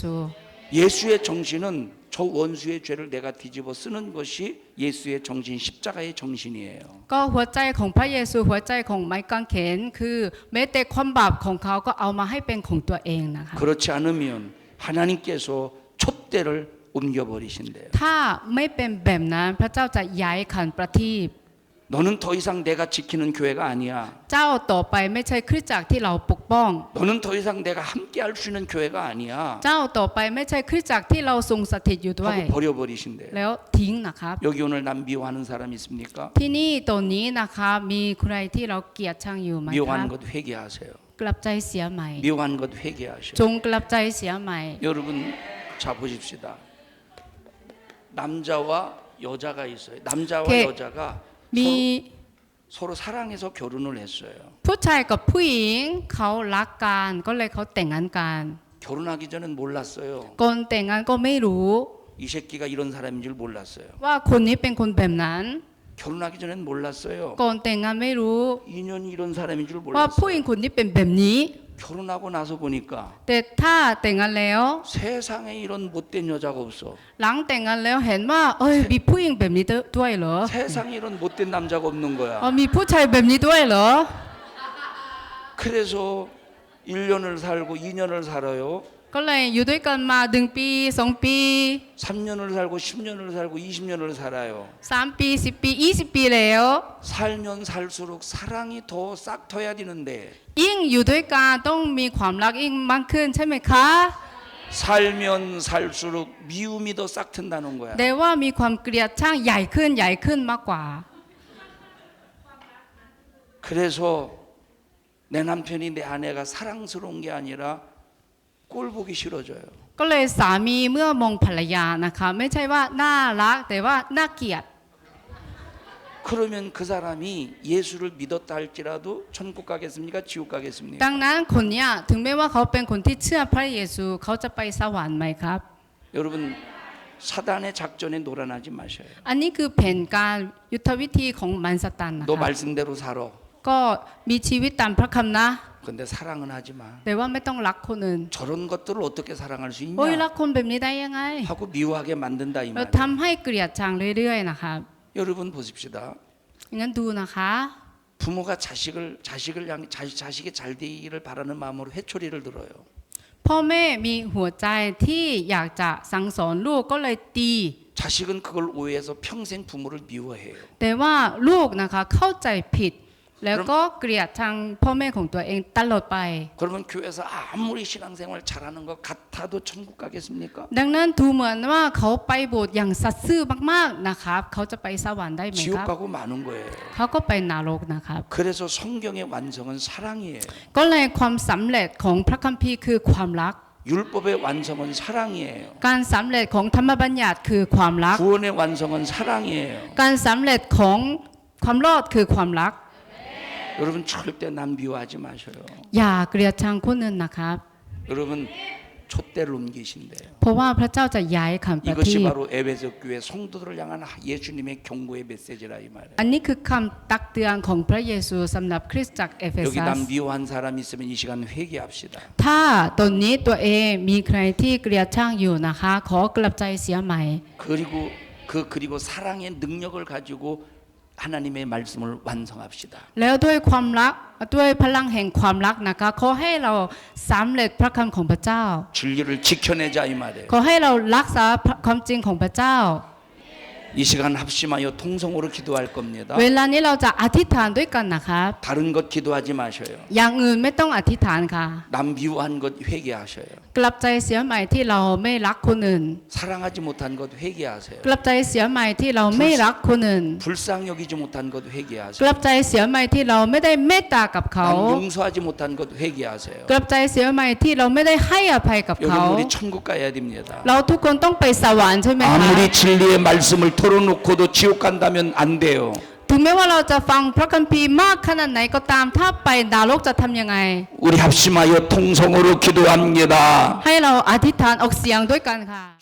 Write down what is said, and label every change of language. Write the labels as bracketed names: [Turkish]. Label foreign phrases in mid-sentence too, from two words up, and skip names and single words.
[Korean] 예수의 정신은 저 원수의 죄를 내가 뒤집어 쓰는 것이 예수의 정신, 십자가의 정신이에요. [Thai] ก็หัวใจของพระเยซูหัวใจของไม้กางเขนคือแม้แต่ความบาปของเขาก็เอามาให้เป็นของตัวเองนะคะ [Korean] 그렇지 않으면 하나님께서 촛대를 옮겨버리신대요. [Thai] ถ้าไม่เป็นแบบนั้นพระเจ้าจะย้ายขันประทีป [Korean] 너는 더 이상 내가 지키는 교회가 아니야. [Thai] เจ้าต่อไปไม่ใช่คริสตจักรที่เราปกป้อง [Korean] 너는 더 이상 내가 함께 할 수 있는 교회가 아니야. [Thai] เจ้าต่อไปไม่ใช่คริสตจักรที่เราทรงสถิตอยู่ด้วย [Korean] 하고 버려버리신대요. [Thai] แล้วทิ้งนะครับ [Korean] 여기 오늘 남 미워하는 사람 있습니까? [Thai] ที่นี่ตรงนี้นะคะมีใครที่เราเกลียดชังอยู่ไหมครับ [Korean] 미워하는 것 회개하세요. [Thai] กลับใจเสียใหม่ [Korean] 미워하는 것 회개하셔요. [Thai] จงกลับใจเสียใหม่ [Korean] 여러분 자 보십시다. 남자와 여자가 있어요. 남자와 그- 여자가 [Thai] มี [Korean] 서로 사랑해서 결혼을 했어요. [Thai] ผู้ชายกับผู้หญิงเขารักกันก็เลยเขาแต่งงานกัน [Korean] 결혼하기 전엔 몰랐어요. [Thai] ก่อนแต่งงานก็ไม่รู้ [Korean] 이 새끼가 이런 사람인 줄 몰랐어요. [Thai] ว่าคนนี้เป็นคนแบบนั้น [Korean] 결혼하기 전엔 몰랐어요. [Thai] ก่อนแต่งงานไม่รู้ [Korean] 인연이 이런 사람인 줄 [Thai] ว่าผู้หญิ [Korean] 몰랐어요. [Thai] งคนนี้เป็นแบบนี้ [Korean] 결혼하고 나서 보니까 [Thai] แต่ถ้าแต่งงานแล้ว [Korean] 세상에 이런 못된 여자가 없어. [Thai] หลังแต่งงานแล้วเห็นว่า เอ้ยมีผู้หญิงแบบนี้ด้วยเหรอ [Korean] 세상에 이런 못된 남자가 없는 [Thai] อ๋อ [Korean] 거야. [Thai] มีผู้ชายแบบนี้ด้วยเหรอ [Korean] 그래서 1년을 살고 2년을 살아요. [Thai] ก็เลยอยู่ด้วยกันมา1 ปี 2 ปี [Korean] 3년을 살고 10년을 살고 20년을 살아요. [Thai] 3 ปี 10 ปี 20 ปีแล้ว [Korean] 살면 살수록 사랑이 더 싹터야 되는데 [Thai] ยิ่งอยู่ด้วยกันต้องมีความรักยิ่งมากขึ้นใช่ไหมคะ [Korean] 살면 살수록 미움이 더 싹튼다는 거야. [Thai] แต่ว่ามีความเกลียดช่างใหญ่ขึ้นมากกว่า [Korean] 그래서 내 남편이 내 아내가 사랑스러운 게 아니라 꼴 보기 싫어져요. [Thai] ก็เลยสามีเมื่อมองภรรยานะคะไม่ใช่ว่าน่ารักแต่ว่าน่าเกลียด [Korean] 그러면 그 사람이 예수를 믿었다 할지라도 천국 가겠습니까? 지옥 가겠습니까? [Thai] ดังนั้นคนเนี้ยถึงแม้ว่าเขาเป็นคนที่เชื่อพระเยซูเขาจะไปสวรรค์ไหมครับ [Korean] 여러분 사단의 작전에 놀아나지 마셔요. [Thai] อันนี้คือแผนการยุทธวิธีของมารซาตานนะ [Korean] 너 [Thai] คะ [Korean] 말씀대로 살아. [Thai] ก็มีชีวิตตามพระคำนะ [Korean] 근데 사랑은 하지 마. [Thai] แต่ว่าไม่ต้องรักคนอื่น [Korean] 저런 것들을 어떻게 사랑할 수 [Thai] โอ้ยรั [Korean] 있냐? [Thai] กคนแบบนี้ได้ยังไง [Korean] 하고 미워하게 만든다 이 [Thai] เรา [Korean] 말이에요. [Thai] ทำให้เกลียดชังเรื่อยๆนะคะ [Korean] 여러분 보십시다. [Thai] งั้นดูนะคะ [Korean] 부모가 자식이 잘 되기를 바라는 마음으로 회초리를 들어요. [Thai] พ่อแม่มีหัวใจที่อยากจะสั่งสอนลูกก็เลยตี [Korean] 자식은 그걸 오해해서 평생 부모를 미워해요. [Thai] แต่ว่าลูกนะคะเข้าใจผิด แล้วก็เกลียดชังพ่อแม่ของตัวเองตลอดไป [Korean] 그러면 교회에서 아무리 신앙생활 잘하는 것 같아도 천국 가겠습니까? [Thai] ดังนั้นดูเหมือนว่าเขาไปโบสถ์อย่างสัตย์ซื่อมากๆนะครับเขาจะไปสวรรค์ได้ไหม [Korean] 지옥 [Thai] ครับ [Korean] 가고 마는 거예요. [Thai] เขาก็ไปนรกนะครับ [Korean] 그래서 성경의 완성은 사랑이에요. [Thai] ก็เลยความสำเร็จของพระคัมภีร์คือความรัก [Korean] 율법의 완성은 사랑이에요. [Thai] การสำเร็จของธรรมบัญญัติคือความรัก [Korean] 구원의 완성은 사랑이에요. [Thai] การสำเร็จของความรอดคือความรัก [Korean] 여러분 절대 남 미워하지 마셔요. [Thai] อย่าเกลียดชังคนอื่นนะครับ [Korean] 여러분 촛대를 옮기신대요. [Thai] เพราะว่าพระเจ้าจะย้ายคำประ [Korean] 이것이 [Thai] ทีป [Korean] 바로 에베소 교회 성도들을 향한 예수님의 경고의 메시지라 이 말이에요. [Thai] อันนี้คือคำตักเตือนของพระเยซูสำหรับคริสตจักรเอเฟ [Korean] 여기 [Thai] ซัส [Korean] 남 미워한 사람 있으면 이 시간 회개합시다. [Thai] ถ้าตอนนี้ตัวเองมีใครที่เกลียดชังอยู่นะคะ ขอกลับใจเสียใหม่ [Korean] 그리고 사랑의 능력을 가지고 하나님의 말씀을 완성합시다. [Thai] แล้วด้วยความรักด้วยพลังแห่งความรักนะคะขอให้เราสำเร็จพระคำของพระเจ้า [Korean] 진리를 지켜내자 이 말이에요. [Thai] ขอให้เรารักษาความจริงของพระเจ้า [Korean] 이 시간 합심하여 통성으로 기도할 겁니다. [Thai] เวลานี้เราจะอธิษฐานด้วยกันนะคะ [Korean] 다른 것 기도하지 마셔요. [Thai] อย่างอื่นไม่ต้องอธิษฐานค่ะ [Korean] 남 미워한 것 회개하셔요. [Thai] กลับใจเสียใหม่ที่เราไม่รักคนอื่น [Korean] 사랑하지 못한 것 회개하세요. [Thai] กลับใจเสียใหม่ที่เราไม่รักคนอื่น [Korean] 불쌍 여기지 못한 것 [Thai] ก [Korean] 회개하세요. [Thai] ลับใจเสียใหม่ที่เราไม่ได้เมตตากับเขา [Korean] 남 용서하지 못한 것 회개하세요. [Thai] กลับใจเสียใหม่ที่เราไม่ได้ให้อภัยกับเขา [Korean] 여러분 우리 천국 가야 됩니다. [Thai] เราทุกคนต้องไปสวรรค์ใช่ไหมคะ [Korean] 아무리 진리의 말씀을 털어놓고도 지옥 간다면 안 돼요. [Thai] ถึงแม้ว่าเราจะฟังพระคัมภีร์มากขนาดไหนก็ตามถ้าไปนรกจะทำยังไง [Korean] 우리 합심하여 통성으로 기도합니다. [Thai] ให้เราอธิษฐานออกเสียงด้วยกันค่ะ